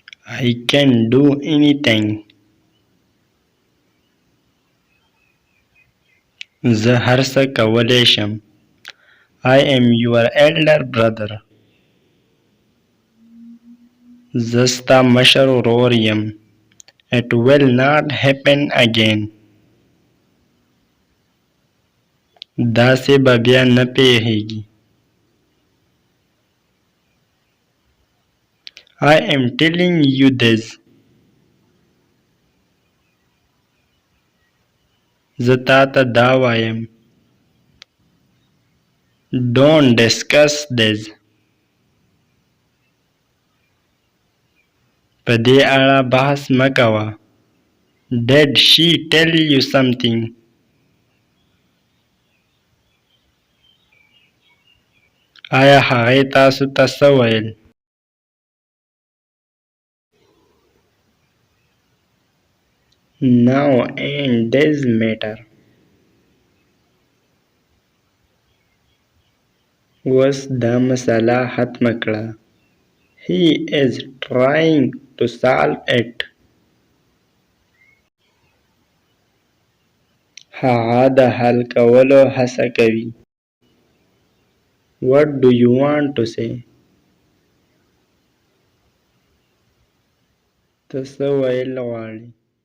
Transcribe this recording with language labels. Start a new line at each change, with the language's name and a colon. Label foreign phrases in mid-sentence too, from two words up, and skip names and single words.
English: I can do anything.
Pashto: زه هر څه کولی شم.
English: I am your elder brother.
Pashto: زه ستا مشر ورور یم.
English: It will not happen again.
Pashto: داسې به بیا نه پیښیږي.
English: I am telling you this.
Pashto: زه تاته دا وایم.
English: Don't discuss this.
Pashto: په دې اړه بحث مه کوه.
English: Did she tell you something?
Pashto: آیا هغې تاسو ته څه ویل؟
English: Now end this matter.
Pashto: اوس دا مسله ختمه کړه.
English: He is trying to solve it.
Pashto: هغه د حل کولو هڅه کوي.
English: What do you want to say?
Pashto: ته څه ویل غواړې؟